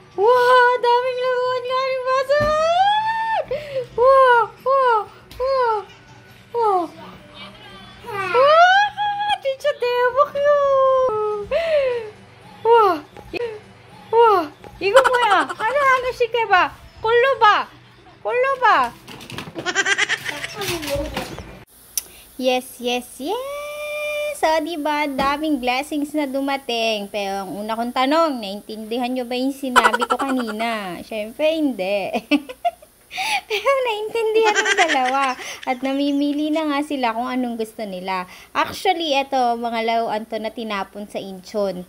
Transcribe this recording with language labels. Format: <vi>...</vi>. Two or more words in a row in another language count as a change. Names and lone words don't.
<tl>Wow, daming laruan galing basahan!</tl> <en>Wow, wow, wow, wow. Wow, Teacher Debo, cute! Wow, wow.</en> <ko>이거 뭐야? 하나씩 해봐. 골라봐. 골라봐.</ko> <en>Yes, yes, yes! So,</en> <tl>diba, daming blessings na dumating. Pero ang una kong tanong, naintindihan nyo ba yung sinabi ko kanina? Siyempre, hindi. Pero naintindihan ng dalawa. At namimili na nga sila kung anong gusto nila. Actually, eto, mga laruan to na tinapon sa Incheon.</tl>